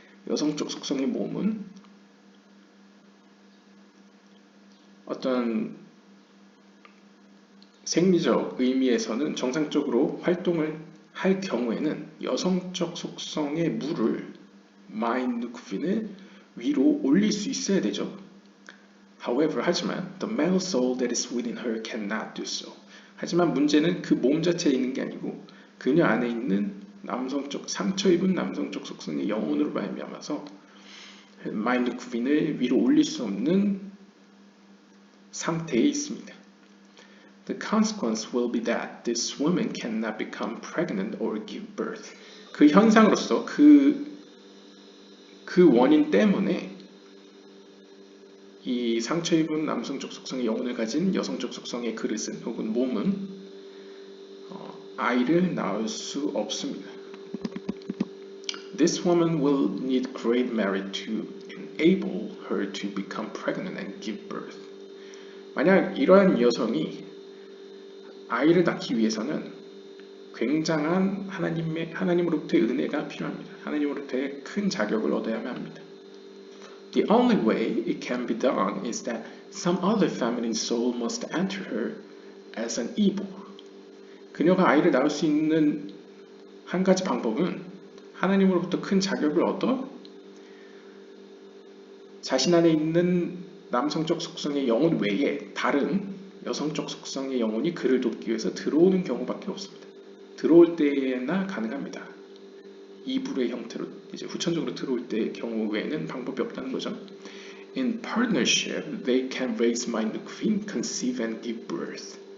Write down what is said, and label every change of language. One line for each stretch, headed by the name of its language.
Korean: 여성적 속성의 몸은 어떤 생리적 의미에서는 정상적으로 활동을 할 경우에는 여성적 속성의 물을 마인누크빈을 위로 올릴 수 있어야 되죠.
English: However,
Korean: 하지만
English: the male soul that is within her cannot do so.
Korean: 하지만 문제는 그 몸 자체에 있는 게 아니고 그녀 안에 있는 남성적 상처 입은 남성적 속성의 영혼으로 말미암아서 마인누크빈을 위로 올릴 수 없는 상태에 있습니다.
English: The consequence will be that this woman cannot become pregnant or give birth.
Korean: 그 현상으로서 그 원인 때문에 이 상처 입은 남성적 속성의 영혼을 가진 여성적 속성의 그릇은 혹은 몸은 아이를 낳을 수 없습니다.
English: This woman will need great merit to enable her to become pregnant and give birth.
Korean: 만약 이러한 여성이 아이를 낳기 위해서는 굉장한 하나님으로부터의 은혜가 필요합니다. 하나님으로부터의 큰 자격을 얻어야만 합니다.
English: The only way it can be done is that some other feminine soul must enter her as an evil.
Korean: 그녀가 아이를 낳을 수 있는 한 가지 방법은 하나님으로부터 큰 자격을 얻어 자신 안에 있는 남성적 속성의 영혼 외에 다른 여성적 속성의 영혼이 그를 돕기 위해서 들어오는 경우밖에 없습니다. 들어올 때나 가능합니다. 이불의 형태로 이제 후천적으로 들어올 때의 경우 외에는 방법이 없다는 거죠.
English: In partnership, they can raise ma인누크빈, conceive and give birth.